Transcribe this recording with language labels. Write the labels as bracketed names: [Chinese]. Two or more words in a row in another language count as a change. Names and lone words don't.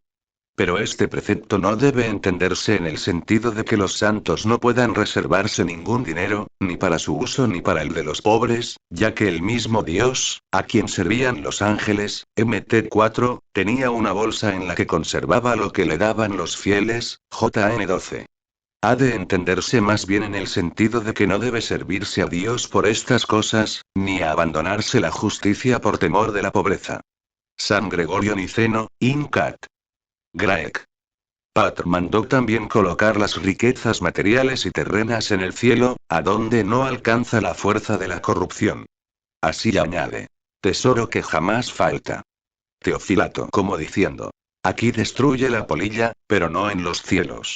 [Spanish] Pero este precepto no debe entenderse en el sentido de que los santos no puedan reservarse ningún dinero, ni para su uso ni para el de los pobres, ya que el mismo Dios, a quien servían los ángeles, Mt 4, tenía una bolsa en la que conservaba lo que le daban los fieles, Jn 12. Ha de entenderse más bien en el sentido de que no debe servirse a Dios por estas cosas, ni a abandonarse la justicia por temor de la pobreza. San Gregorio Niceno, in cat. Graec. Patr mandó también colocar las riquezas materiales y terrenas en el cielo, a donde no alcanza la fuerza de la corrupción. Así añade: tesoro que jamás falta. Teofilato, como diciendo: aquí destruye la polilla, pero no en los cielos.